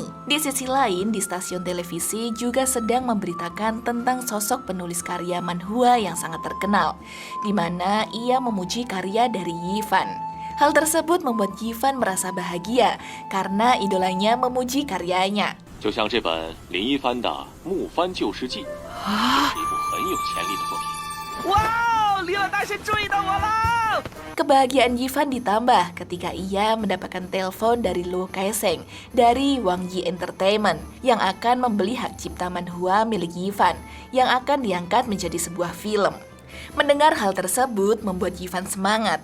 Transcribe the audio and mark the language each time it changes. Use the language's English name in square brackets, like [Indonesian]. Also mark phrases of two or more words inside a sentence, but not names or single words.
[Indonesian] Di sisi lain, di stasiun televisi juga sedang memberitakan tentang sosok penulis karya manhwa yang sangat terkenal, di mana ia memuji karya dari Ivan. Hal tersebut membuat Ivan merasa bahagia karena idolanya memuji karyanya. [Chinese] 就像这本林一帆的《木帆旧事记》，这是一部很有潜力的作品。哇，李老大仙注意到我了！ [Indonesian] Kebahagiaan Ivan ditambah ketika ia mendapatkan telepon dari Luo Kaiseng dari Wang Yi Entertainment yang akan membeli hak cipta manhwa milik Ivan yang akan diangkat menjadi sebuah film. Mendengar hal tersebut membuat Ivan semangat.